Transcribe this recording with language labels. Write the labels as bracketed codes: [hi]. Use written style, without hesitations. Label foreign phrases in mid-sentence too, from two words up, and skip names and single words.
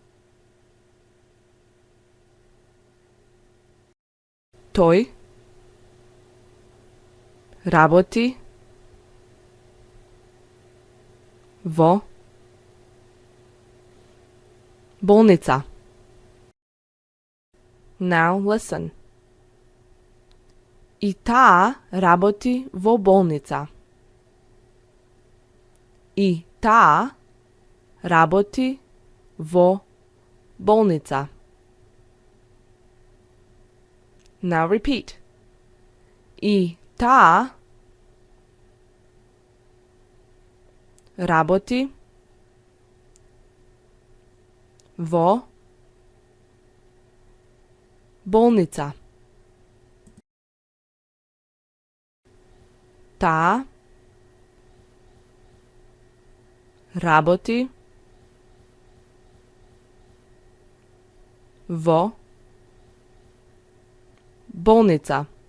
[mk] Тој работи во болница. [en] Now listen. [mk] И таа работи во болница. И таа работи во болница. [en] Now repeat. [mk] И таа работи во болница. Таа работи во болница.